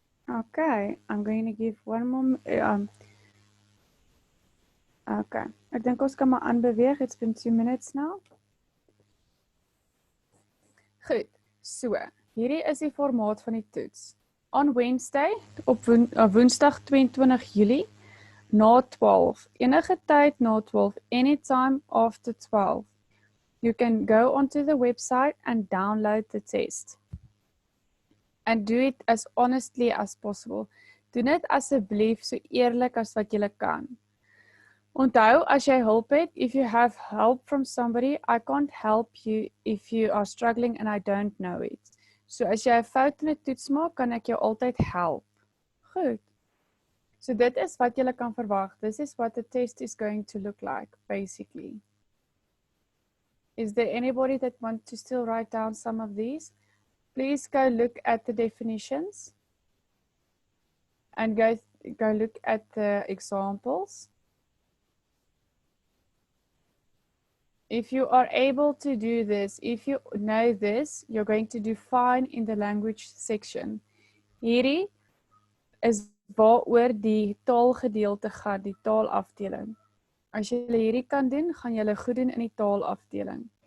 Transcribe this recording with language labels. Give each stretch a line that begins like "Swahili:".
English: Okay, I'm going to give one more.
Afrikaans: Okay, ek dink ons kan maar aanbeweeg.
English: It's been 2 minutes now.
Afrikaans: Goed, so, hierdie is die formaat van die toets.
English: On Wednesday,
Afrikaans: op woensdag 22 Julie, na 12,
English: enige tyd na 12, anytime after 12, you can go onto the website and download the test. And do it as honestly as possible.
Afrikaans: Doen dit asseblief so eerlik as wat jy kan. Onthou, as jy hulp het,
English: if you have help from somebody, I can't help you if you are struggling and I don't know it.
Afrikaans: So as jy 'n fout in 'n toets maak, kan ek jou altyd help. Goed. So dit is wat jy kan verwag.
English: This is what the test is going to look like, basically. Is there anybody that wants to still write down some of these? Please go look at the definitions and go look at the examples. If you are able to do this, if you know this, you're going to do fine in the language section.
Afrikaans: Hierdie is waaroor die taalgedeelte gaan, die taalafdeling. As jy hierdie kan doen, gaan jy goed doen in die taalafdeling.